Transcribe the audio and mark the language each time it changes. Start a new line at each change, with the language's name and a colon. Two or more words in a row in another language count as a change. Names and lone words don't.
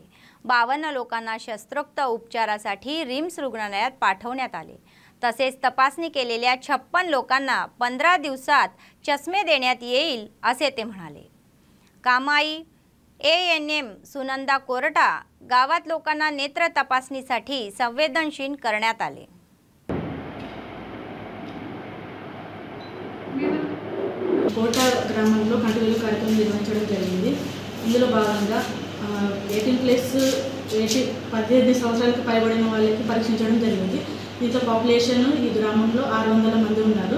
Marathi: 52 लोकांना शस्त्रोक्त उपचारासाठी रिम्स रुग्णालयात पाठवण्यात आले। तसेच तपासणी केलेल्या 56 लोकांना 15 दिवसात चष्मे देण्यात येईल असे ते म्हणाले। कामाई ANM सुनंदा कोरटा गावात लोकांना नेत्र तपासणीसाठी संवेदनशील करण्यात आले।
Telugu: కోట గ్రామంలో కంటివేలు కార్యక్రమం నిర్వహించడం జరిగింది। ఇందులో భాగంగా 18+ సంవత్సరాలకు పైబడిన వాళ్ళకి పరీక్షించడం జరిగింది। దీంతో పాపులేషన్ ఈ గ్రామంలో 600 మంది ఉన్నారు।